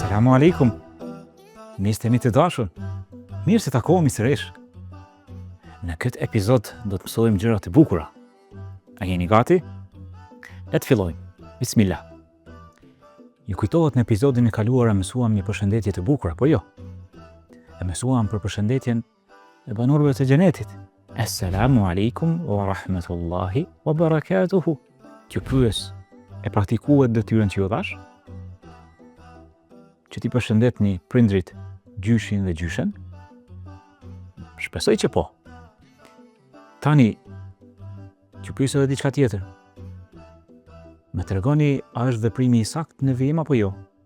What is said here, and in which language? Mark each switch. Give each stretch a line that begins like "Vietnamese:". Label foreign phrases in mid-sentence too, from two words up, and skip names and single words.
Arabic: السلام عليكم.
Albanian: Mirë se jeni të dashur. Mirë se takohemi sërish. Në këtë epizod do të mësojmë gjëra të bukura. A jeni gati? Le të fillojmë. Bismillah. Ju kujtohet në episodin e kaluar mësuam një përshëndetje të bukur apo jo? E mësuam për përshëndetjen e banorëve të xhenetit.
Arabic: السلام عليكم ورحمة الله وبركاته.
Albanian: Kjo pyes e praktikuat detyrën që ju dhash? Që ti përshëndetni prindrit, gjyshin dhe gjyshen? Shpresoj që po. Tani, që pyes edhe diçka tjetër. Më tregoni, a është veprimi i saktë në vijim apo jo?